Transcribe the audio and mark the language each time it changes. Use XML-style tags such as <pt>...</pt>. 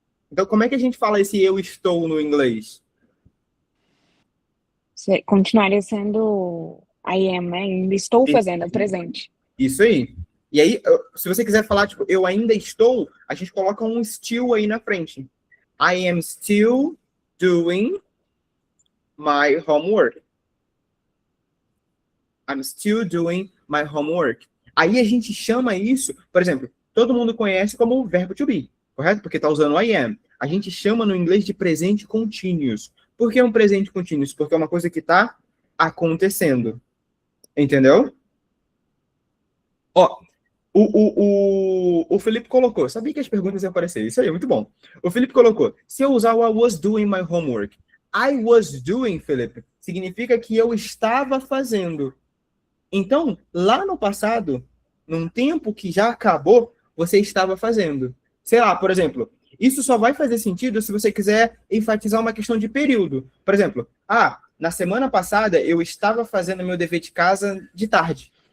<pt>Então, como é que a gente fala esse eu estou no inglês? Continuaria sendo</pt> <en>I am,</en> <pt>né? Ainda estou fazendo, é o presente. Isso aí. E aí, se você quiser falar, tipo, eu ainda estou, a gente coloca um still aí na frente.</pt> <en>I am still doing my homework. I'm still doing my homework.</en> <pt>Aí a gente chama isso, por exemplo, todo mundo conhece como o verbo to be, correto? Porque está usando o</pt> <en>I am.</en> <pt>A gente chama no inglês de presente continuous. Por que é um presente continuous? Porque é uma coisa que está acontecendo. Entendeu? Ó, o Felipe colocou, sabia que as perguntas iam aparecer, isso aí é muito bom. O Felipe colocou, se eu usar o</pt> <en>I was doing my homework, I was doing,</en> <pt>Felipe, significa que eu estava fazendo. Então, lá no passado, num tempo que já acabou, você estava fazendo. Sei lá, por exemplo, isso só vai fazer sentido se você quiser enfatizar uma questão de período. Por exemplo, na semana passada eu estava fazendo meu dever de casa de tarde.</pt>